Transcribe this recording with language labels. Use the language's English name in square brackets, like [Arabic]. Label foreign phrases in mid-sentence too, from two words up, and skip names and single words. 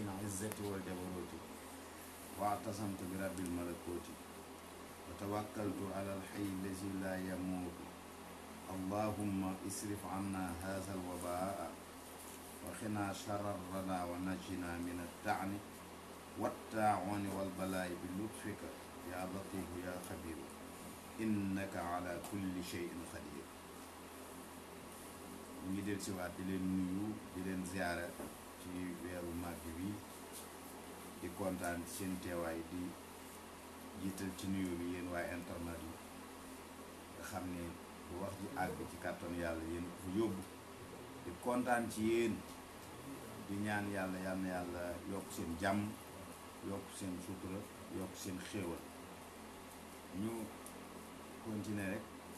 [Arabic] عزة والجبروت واعتصمت برب الملكوت وتوكلت على الحي الذي لا يموت اللهم اصرف عنا هذا الوباء وقنا شر الردى ونجنا من الطعن والطاعون والبلاء بلطفك يا لطيف يا خبير إنك على كل شيء قدير. [Wolof] ñu ngi del siwaat di leen nuyu di leen ziyaara ci weeru màgg bi di kontaan ci seen teewaay di jiital ci nuyu bi yéen waaye internet yi nga xam ne bu wax ji àgg ci kàttan yàlla yéen ko fa yóbbu di kontaan ci yéen di ñaan yàlla yal na yàlla yokk seen jàmm yokk seen sutura yokk seen xéewal ñu continuer rek